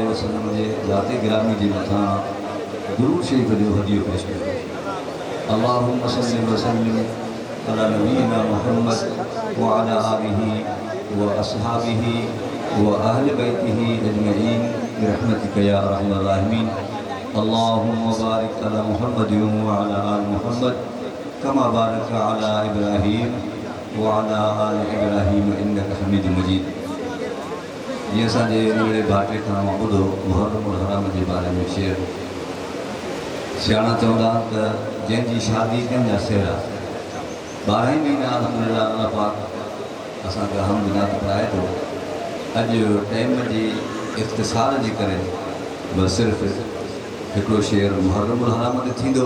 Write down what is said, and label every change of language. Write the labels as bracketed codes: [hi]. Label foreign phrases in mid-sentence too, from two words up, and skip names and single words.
[sd] वसल्लम जे ज़ाते गिरामी जे मथां दुरूद शरीफ़ जो हदियो पेश कयो। [ar] اللهم صل وسلم على نبينا محمد وعلى آله وأصحابه وأهل بيته أجمعين برحمتك يا أرحم الراحمين. اللهم بارك على محمد وعلى آل محمد كما باركت على إبراهيم وعلى آل إبراهيم إنك حميد مجيد. [sd] ये असांजे नंढड़े भाटे खां ॿुधो मुहर्रम हराम जे बारे में शेर। सियाणा चवंदा त जंहिंजी शादी कंहिंजा सेरा 12 महीना अल्हम्दुलिल्लाह अल्लाह पाक असांखे हमद नात पढ़ाए थो। अॼु टाइम जी इख़्तिसार जे करे बस सिर्फ़ हिकिड़ो शेर मुहर्रम हराम ते थींदो।